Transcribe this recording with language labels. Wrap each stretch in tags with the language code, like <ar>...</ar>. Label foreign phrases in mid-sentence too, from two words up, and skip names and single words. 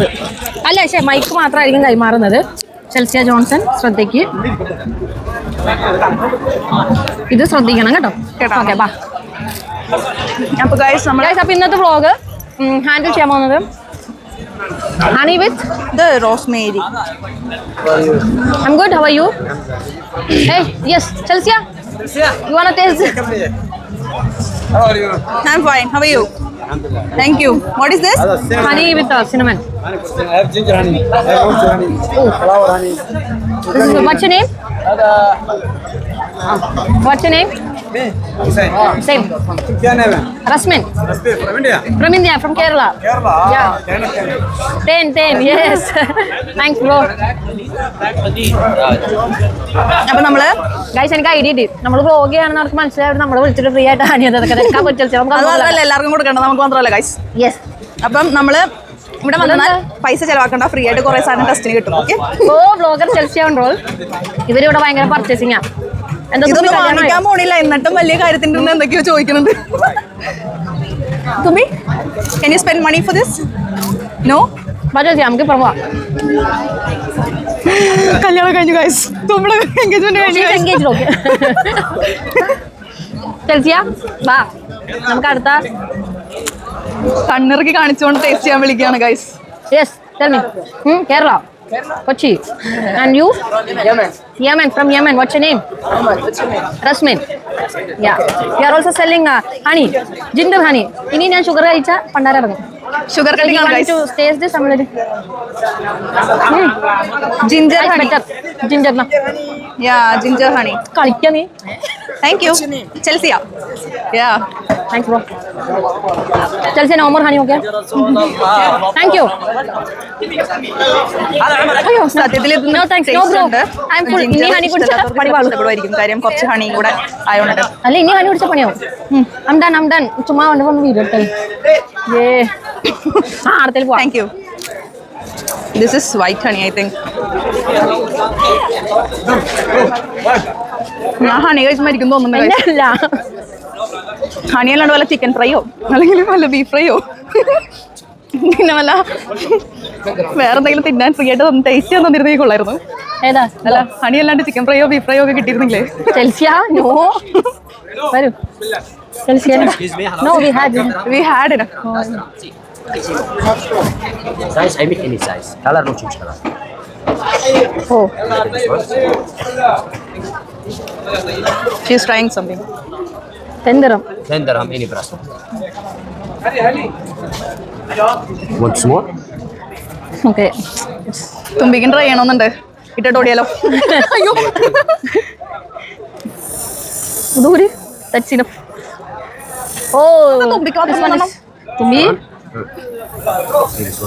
<ml>അല്ല പക്ഷേ മൈക്ക് മാത്രമായിരിക്കും കൈമാറുന്നത്. ചെൽസിയ ജോൺസൺ ശ്രദ്ധയ്ക്ക് ഇത് ശ്രദ്ധിക്കണം കേട്ടോ. ഓക്കെ ബാ. അപ്പോൾ ഇന്നത്തെ വ്ളോഗ് ഹാൻഡിൽ ചെയ്യാൻ പോകുന്നത്</ml> <en>honey with</en> <ml>റോസ്മേരി.</ml> <en>I'm good. How are you? Hey, yes, Chelsea. You wanna taste? How are you? I'm fine. How are you? Thank you. What is this? Honey with cinnamon. I have ginger honey. I have ginger honey. Flower honey. This is what's your name? What's your name? Me. Hussein. Same. Sufyan Evan. Rasmin. From India. From India, from Kerala. Kerala. Yeah. Ten. 10, yes. Thanks, bro.</en> <ml>അപ്പൊ നമ്മള് ഗൈസ് എനിക്ക് ഐഡിയ കിട്ടി. നമ്മൾ വ്ലോഗ് ചെയ്യാണെന്ന് അവർക്ക് മനസ്സിലായി നമ്മളെ വിളിച്ചിട്ട് ഫ്രീ ആയിട്ട് ഹാനി അതൊക്കെ എടുക്കാൻ പറ്റില്ല. അത് മാത്രമല്ല എല്ലാവർക്കും കൊടുക്കണ്ട, നമുക്ക് മാത്രമല്ല ഗൈസ്. യെസ്. അപ്പം നമ്മള് ഇവിടെ വന്നാൽ പൈസ ചെലവാക്കണ്ട, ഫ്രീ ആയിട്ട് കുറെ സാധനം ടെസ്റ്റിന് കിട്ടും. ഓക്കെ, ഓ വ്ലോഗർ ചെൽസി</ml> <en>on roll.</en> <ml>ഇവരിവിടെ ഭയങ്കര പർച്ചേസിംഗാ. ഇതൊന്നും വാങ്ങിക്കാൻ പോണില്ല, എന്നിട്ടും വലിയ കാര്യത്തിന്റെ എന്തൊക്കെയോ ചോദിക്കുന്നുണ്ട്. തുമ്പി,</ml> <en>can you spend money for this? No?</en> <ml>ചെൽസി നമുക്ക് ഇപ്പം പോവാം. കല്യാണം കഴിഞ്ഞു ഗൈസ്, തുമ്പിടെ എൻഗേജ്മെന്റ് കഴിഞ്ഞു. ചെൽസിയാ വാ, നമുക്ക് അടുത്ത കണ്ണിറക്കി കാണിച്ചുകൊണ്ട് ടേസ്റ്റ് ചെയ്യാൻ വിളിക്കുകയാണ് ഗൈസ്.</ml> <en>yes tell me. കേരള, Kochi. And you? Yemen. Yemen, from Yemen. What's your name? What's your name? Rasmin. Yeah. We are also selling honey, ginger honey.</en> <ml>Ini ഞാൻ sugar കഴിച്ച പണ്ടാരടങ്ങും.</ml> <en>sugar cutting</en> <ml>ആണ് ഗൈസ്.</ml> <en>Taste this samladi. ginger honey. Ginger na. Yeah, ginger honey.</en> <ml>കളിക്കാ നീ.</ml> <en>Thank you. Chelsea. Yeah. Thanks bro. Chelsea no more honey okay? Thank you.</en> <ml>അയ്യോ സത്യത്തിൽ</ml> <en>No thanks. No bro. I'm full.</en> <ml>ഇനി honey കുടിച്ചാ പണി പാളും. ഇഷ്ടപ്പെടുമായിരിക്കും, കാര്യം കുറച്ച് ഹണി കൂടെ ആയതുകൊണ്ട്. അല്ല ഇനി honey കുടിച്ചാ പണിയാവും.</ml> <en>I'm done.</en> <ml>ചുമ്മാ വന്ന് വീഡിയോ എടുത്തേ. Yeah. അടുത്തേൽ പോവാം.</ml> <en>Thank you. This is white honey, I think.</en> <ml>ഞാൻ ഹണി കഴിച്ച് മരിക്കും തോന്നുന്നു guys. അല്ല. ഹണി അല്ലാണ്ട് വല്ല ചിക്കൻ ഫ്രൈയോ അല്ലെങ്കിൽ വല്ല ബീഫ് ഫ്രൈയോ പിന്നെ വല്ല വേറെ എന്തെങ്കിലും തിന്നാൻ ഫ്രീ ആയിട്ട് ടേസ്റ്റ് ചെയ്യാൻ തന്നിരുന്നെങ്കിൽ കൊള്ളായിരുന്നു. ഏതാ? അല്ല ഹണി അല്ലാണ്ട് ചിക്കൻ ഫ്രൈയോ ബീഫ് ഫ്രൈയോ ഒക്കെ കിട്ടിയിരുന്നില്ലേ?</ml> <en>ചെൽസിയ നോ വരൂ. ചെൽസിയ no we had it. Size, I make any size. Color, no change color. ഓ She's trying something. 10 dirham. 10 dirham, any price. Want small?</en> <ml>ഓക്കെ. തുമ്പിക്കും ട്രൈ ചെയ്യണമെന്നുണ്ട്, ഇട്ടിട്ട് ഓടിയാലോ? അയ്യോ</ml> <en>ദൂരി that's enough. ഓ</en> <ml>തുമ്പിക്ക് മാത്രം വരണം. തുമ്പി</ml> <en>This one.</en>